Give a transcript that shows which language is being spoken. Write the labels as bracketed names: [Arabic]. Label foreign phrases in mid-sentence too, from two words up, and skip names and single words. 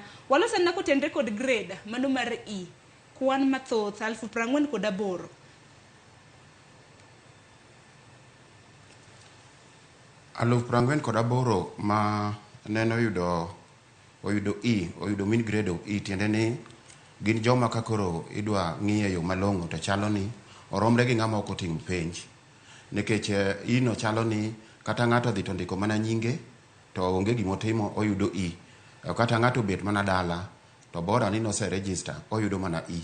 [Luo (Kenya and Tanzania)] Walose na kotenre kod grade mano mar E kwan mathoth 48,000 48 ma neno oyudo E, oyudo [English] mean grade of E, [Luo (Kenya and Tanzania)] tiende ni gin joma kakoro idwa ng'iye yo malong'o to chalo ni oromre gi ng'ama ok otim penj. Nikech ino chalo ni kata ng'ato dhi to ndiko mana nyinge to onge gimotimo oyudo E. Kata ng'ato bet mana dala to bora ni no se register oyudo mana E.